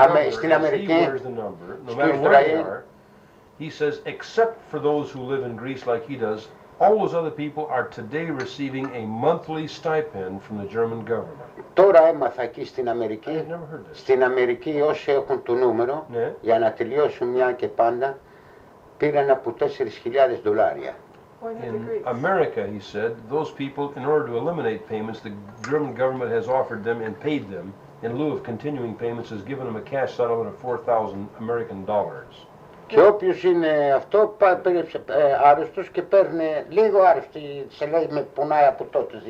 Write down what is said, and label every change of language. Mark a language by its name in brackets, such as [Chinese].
[Greek] Στην Αμερική, στο Ισραήλ. [English] He says, except for those who live in Greece like he does, all those other people are today receiving a monthly stipend from the German government. [Greek] Τώρα έμαθα εκεί στην Αμερική, όσοι έχουν το νούμερο, για να τελειώσουν μια και πάντα, πήραν από $4,000. [English] In America, he said, those people, in order to eliminate payments, the German government has offered them and paid them, in lieu of continuing payments, has given them a cash settlement of $4,000 American dollars. [Greek] Και όποιος είναι αυτό, άρρωστος και παίρνει λίγο άρρωστοι, σε λέει με πονάει από τότε.